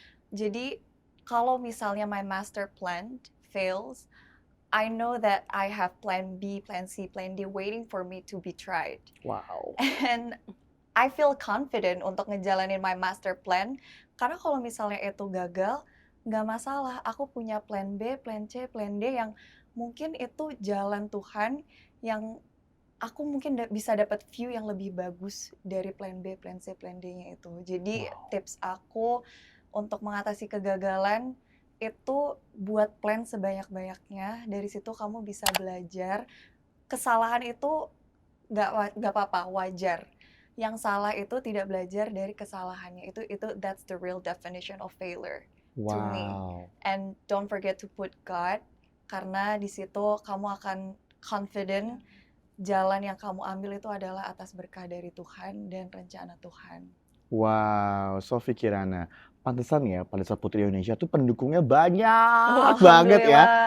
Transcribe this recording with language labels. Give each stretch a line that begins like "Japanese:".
English: Jadi kalau misalnya my master plan fails, I know that I have plan B, plan C, plan D waiting for me to be tried. Wow. And I feel confident untuk ngejalanin my master plan.
Indonesian: Karena kalau misalnya itu gagal, nggak masalah. Aku punya plan B, plan C, plan D yang mungkin itu jalan Tuhan yang aku mungkin bisa dapat view yang lebih bagus dari plan B, plan C, plan D-nya itu. Jadi tips aku untuk mengatasi kegagalan itu buat plan sebanyak-banyaknya. Dari situ kamu bisa belajar. Kesalahan itu nggak apa-apa, wajar. Yang salah itu tidak belajar dari kesalahannya.
English: That's the real definition of failure to me.
Indonesian: And don't forget to put God, karena di situ kamu akan confident jalan yang kamu ambil itu adalah atas berkah dari Tuhan dan rencana Tuhan. Wow, Sophie Kirana. Pantesan ya pada saat Putri Indonesia tuh pendukungnya banyak banget ya.